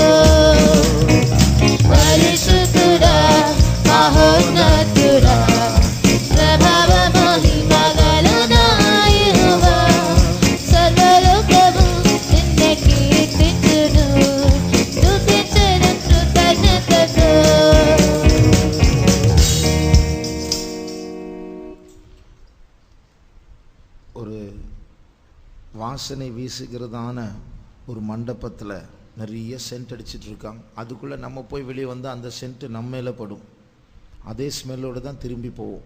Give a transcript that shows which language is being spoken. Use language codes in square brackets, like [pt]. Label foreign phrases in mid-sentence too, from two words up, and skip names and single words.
[te] పరిశుద్ధుడా మహోన్నతుడా ప్రభావ మహిమ గల నా యెహోవా సర్వలోకము నిన్ను కీర్తించును స్తుతించెదను కృతజ్ఞతతో [ta] ஒரு வாசனை வீசுகிறதான ஒரு மண்டபத்தில் நிறைய சென்ட் அடிச்சிட்டு இருக்காங்க. அதுக்குள்ளே நம்ம போய் வெளியே வந்து அந்த சென்ட் நம்ம மேலே படும், அதே ஸ்மெல்லோடு தான் திரும்பி போவோம்.